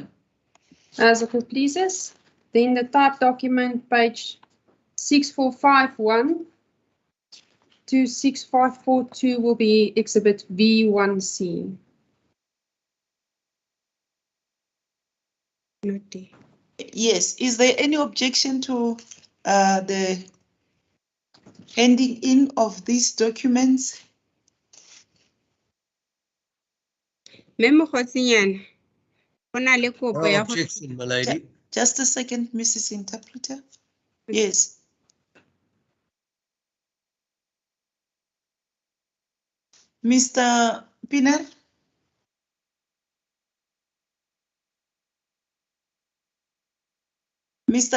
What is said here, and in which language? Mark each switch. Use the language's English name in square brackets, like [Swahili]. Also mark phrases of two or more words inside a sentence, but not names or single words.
[English] As the court pleases, then the type document page 6451 to 6542 will be Exhibit V1C. Not there. Yes, is there any objection to the handing in of these documents? [Southern Sotho] Mme Mokgosinyane, ho na le kopo [English] No [Southern Sotho] ya hore- [English] objection, my lady. Just a second, Mrs. Interpreter. Yes. Mr. Piner? Mr.